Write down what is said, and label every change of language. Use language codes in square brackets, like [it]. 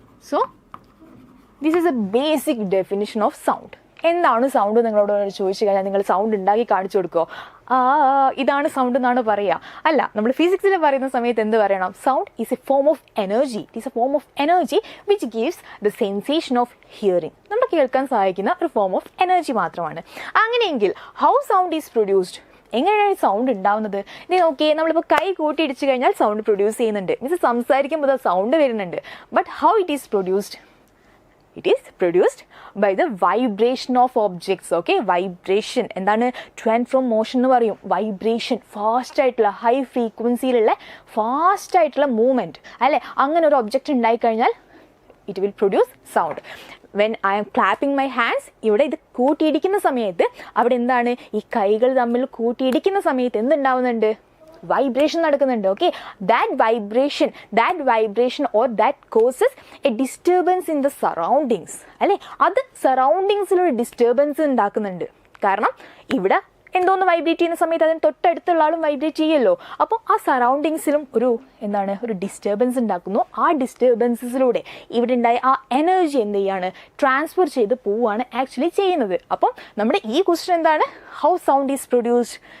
[en] So this is a basic definition of sound. [ml] എന്താണ് sound നിങ്ങളോട് ചോദിച്ചു കഴിഞ്ഞാൽ നിങ്ങൾ സൗണ്ട് ഉണ്ടാക്കി കാണിച്ചു കൊടുക്കുമോ? ഇതാണ് സൗണ്ട് എന്നാണ് പറയുക? അല്ല, നമ്മൾ ഫിസിക്സിൽ പറയുന്ന സമയത്ത് എന്ത് പറയണം? [en] Sound is a form of energy. It is a form of energy which gives the sensation of hearing. [ml] നമ്മൾ കേൾക്കാൻ സഹായിക്കുന്ന ഒരു [en] form of energy [ml] മാത്രമാണ്. അങ്ങനെയെങ്കിൽ [en] how sound is produced, [ml] എങ്ങനെയാണ് സൗണ്ട് ഉണ്ടാവുന്നത്? ഇത് നോക്കിയേ, നമ്മളിപ്പോൾ കൈ കൂട്ടിയിടിച്ച് കഴിഞ്ഞാൽ സൗണ്ട് പ്രൊഡ്യൂസ് ചെയ്യുന്നുണ്ട്, മീൻസ് സംസാരിക്കുമ്പോൾ സൗണ്ട് വരുന്നുണ്ട്. [en] But how it is produced? It is produced by the vibration of objects. Okay, vibration [ml] എന്താണ് [en] to and from motion [ml] എന്ന് പറയും. vibration ഫാസ്റ്റ് ആയിട്ടുള്ള ഹൈ ഫ്രീക്വൻസിയിലുള്ള ഫാസ്റ്റ് ആയിട്ടുള്ള മൂവ്മെൻറ്റ് അല്ലേ, അങ്ങനെ ഒരു ഒബ്ജക്റ്റ് ഉണ്ടായിക്കഴിഞ്ഞാൽ [en] it will produce sound. When I am clapping my hands, [ml] ഇവിടെ ഇത് കൂട്ടിയിടിക്കുന്ന സമയത്ത് അവിടെ എന്താണ് ഈ കൈകൾ തമ്മിൽ കൂട്ടിയിടിക്കുന്ന സമയത്ത് എന്തുണ്ടാവുന്നുണ്ട്, vibration നടക്കുന്നുണ്ട്. [en] okay, that vibration or that causes a disturbance in the surroundings [ml] അല്ലേ, അത് സറൗണ്ടിങ്സിലൊരു ഡിസ്റ്റർബൻസ് ഉണ്ടാക്കുന്നുണ്ട്. കാരണം ഇവിടെ എന്തോന്ന് വൈബ്രേറ്റ് ചെയ്യുന്ന സമയത്ത് അതിന് തൊട്ടടുത്തുള്ള ആളും വൈബ്രേറ്റ് ചെയ്യുമല്ലോ. അപ്പോൾ ആ സറൗണ്ടിങ്സിലും ഒരു ഡിസ്റ്റർബൻസ് ഉണ്ടാക്കുന്നു. ആ ഡിസ്റ്റർബൻസസിലൂടെ ഇവിടെ ഉണ്ടായ ആ എനർജി എന്ത് ചെയ്യാണ്, ട്രാൻസ്ഫർ ചെയ്ത് പോവുകയാണ് ആക്ച്വലി ചെയ്യുന്നത്. അപ്പം നമ്മുടെ ഈ ക്വസ്റ്റ്യൻ എന്താണ്, [en] How sound is produced?